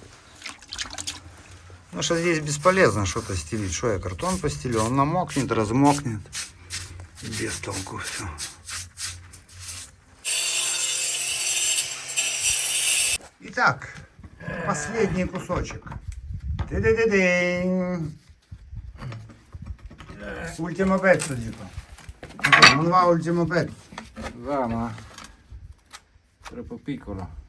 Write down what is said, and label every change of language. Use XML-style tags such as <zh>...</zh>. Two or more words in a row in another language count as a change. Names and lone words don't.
<ru>Потому что здесь бесполезно что-то стелить. Что я картон постелю? Он намокнет, размокнет. Без толку все. Итак, последний кусочек. Ты-ды-ды-дынь.</ru> <it>Ultimo pezzo, dico. Non va ultimo pezzo. Va, ma troppo piccolo.</it>